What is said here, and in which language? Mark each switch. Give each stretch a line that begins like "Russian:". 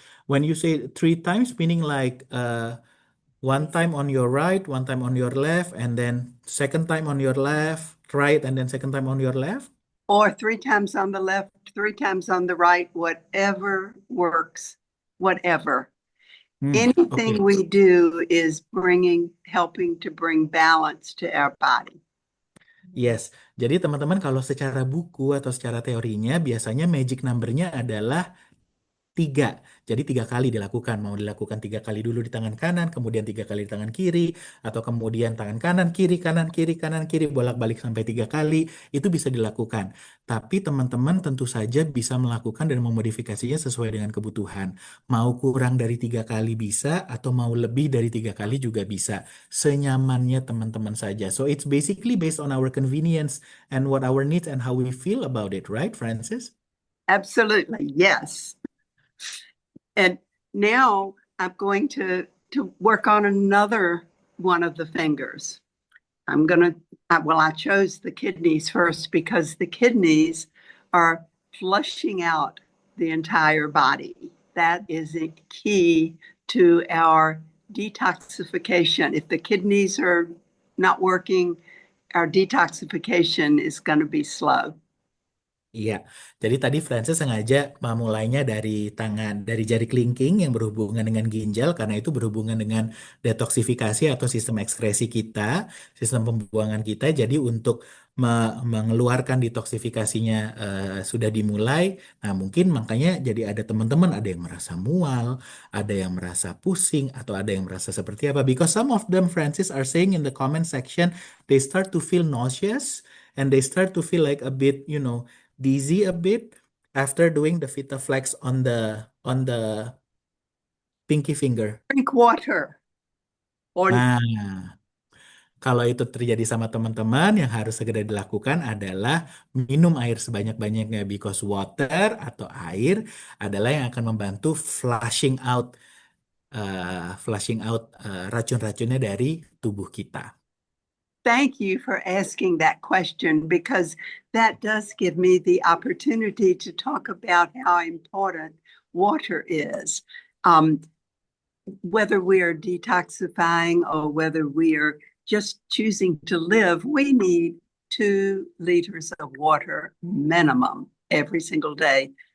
English: When you say three times, meaning like one time on your right, one time on your left, and then second time on your left, right, and then second time on your left. Or three times on the left, three times on the right, whatever works, whatever.
Indonesian: Oke.
English: Anything we do is helping to bring balance to our body. Yes.
Indonesian: Jadi teman-teman kalau secara buku atau secara teorinya biasanya magic number-nya adalah tiga. Jadi tiga kali dilakukan. Mau dilakukan tiga kali dulu di tangan kanan, kemudian tiga kali di tangan kiri, atau kemudian tangan kanan, kiri, kanan, kiri, kanan, kiri, bolak-balik sampai tiga kali. Itu bisa dilakukan. Tapi teman-teman tentu saja bisa melakukan dan memodifikasinya sesuai dengan kebutuhan. Mau kurang dari tiga kali bisa, atau mau lebih dari tiga kali juga bisa. Senyamannya teman-teman saja.
English: So it's basically based on our convenience and what our needs and how we feel about it, right, Francis? Absolutely, yes. And now I'm going to work on another one of the fingers. I chose the kidneys first because the kidneys are flushing out the entire body. That is a key to our detoxification. If the kidneys are not working, our detoxification is going to be slow.
Indonesian: Iya, jadi tadi Francis sengaja memulainya dari dari jari kelingking yang berhubungan dengan ginjal, karena itu berhubungan dengan detoksifikasi atau sistem ekskresi kita, sistem pembuangan kita. Jadi untuk mengeluarkan detoksifikasinya sudah dimulai. Nah, mungkin makanya jadi ada teman-teman, ada yang merasa mual, ada yang merasa pusing, atau ada yang merasa seperti apa.
English: Because some of them, Francis, are saying in the comment section, they start to feel nauseous and they start to feel like a bit, dizzy a bit after doing the VitaFlex on the pinky finger. Drink water or
Indonesian: Nah, kalau itu terjadi sama teman-teman, yang harus segera dilakukan adalah minum air sebanyak-banyaknya because water atau air adalah yang akan membantu
English: flushing out
Indonesian: racun-racunnya dari tubuh kita.
English: thank you for asking that question because that does give me the opportunity to talk about how important water is. Whether we are detoxifying or whether we are just choosing to live, we need 2 liters of water minimum every single day.